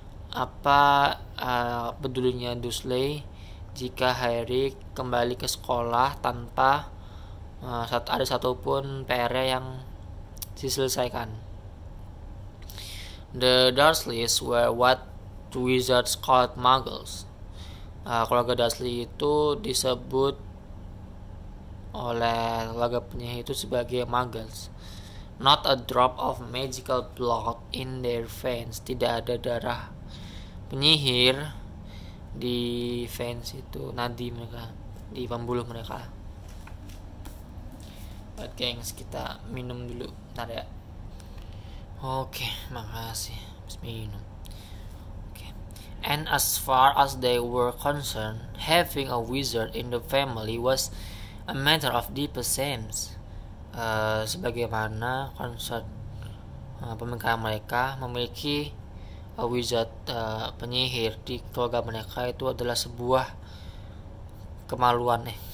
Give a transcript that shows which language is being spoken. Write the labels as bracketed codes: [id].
[id] Apa pedulinya Dursley jika Harry kembali ke sekolah tanpa ada satupun PR yang diselesaikan? [en] The Dursleys were what wizards called muggles. [id] Keluarga Dursley itu disebut oleh keluarga penyihir itu sebagai muggles. [en] Not a drop of magical blood in their veins. [id] Tidak ada darah penyihir di veins itu, nadi mereka, di pembuluh mereka. Baik gengs, kita minum dulu bentar ya. Oke, makasih. Habis minum. Oke. [en] And as far as they were concerned, having a wizard in the family was a matter of deepest sense. [id] Sebagaimana konsep pemikiran mereka, memiliki [en] a wizard, [id] penyihir di keluarga mereka itu adalah sebuah kemaluan.